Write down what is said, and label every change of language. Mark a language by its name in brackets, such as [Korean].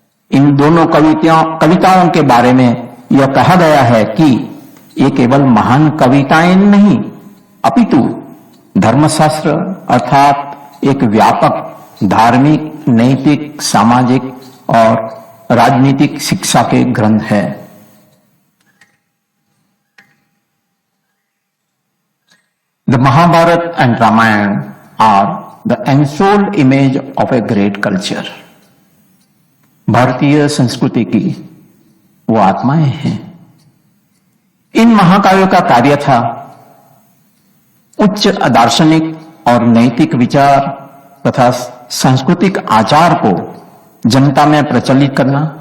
[Hindi] इन दोनों कविताओं के बारे में यह कहा गया है कि ये केवल महान कविताएं नहीं, अपितु धर्मशास्त्र अर्थात एक व्यापक धार्मिक, नैतिक, सामाजिक और राजनीतिक शिक्षा के ग्रंथ है। [English] The Mahabharata and Ramayana are the ensouled image of a great culture. [Hindi] भारतीय संस्कृति की वो आत्माएं हैं। इन महाकाव्यों का कार्य था उच्च दार्शनिक और नैतिक विचार तथा सांस्कृतिक आचार को जनता में प्रचलित करना,